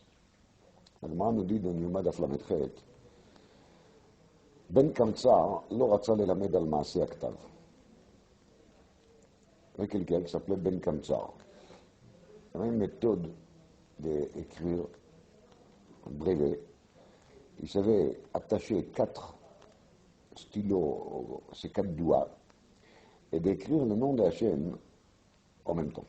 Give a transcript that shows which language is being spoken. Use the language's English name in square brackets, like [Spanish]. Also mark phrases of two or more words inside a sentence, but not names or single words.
[French] La Gemara nous dit dans [Hebrew] Yuma דף ל"ח, Ben Kamtsar לא רצה ללמד על מעשה הכתב. [French] Il y a quelqu'un qui s'appelait Ben Kamtsar. Il y avait une méthode d'écrire un brevet. Il savait attacher 4 stylos, ces 4 doigts, et d'écrire le nom de Hachem en même temps.